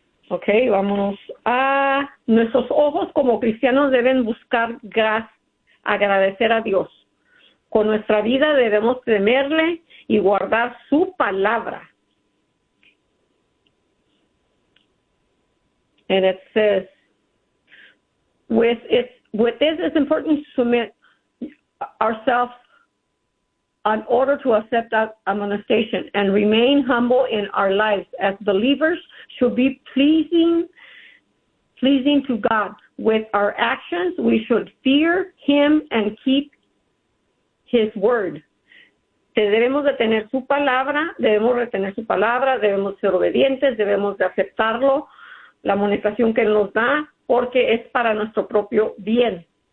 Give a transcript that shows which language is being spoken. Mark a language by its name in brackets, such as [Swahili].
[Spanish] Okay, vámonos a nuestros ojos como cristianos deben buscar agradecer a Dios. Con nuestra vida debemos temerle y guardar su palabra. [English] And it says, with this, it's important to submit ourselves in order to accept that amonestation and remain humble in our lives as believers should be pleasing to God. With our actions, we should fear him and keep his word. [Spanish] Debemos de tener su palabra, debemos retener su palabra, debemos ser obedientes, debemos de aceptarlo, la amonestación que nos da, porque es para nuestro propio bien.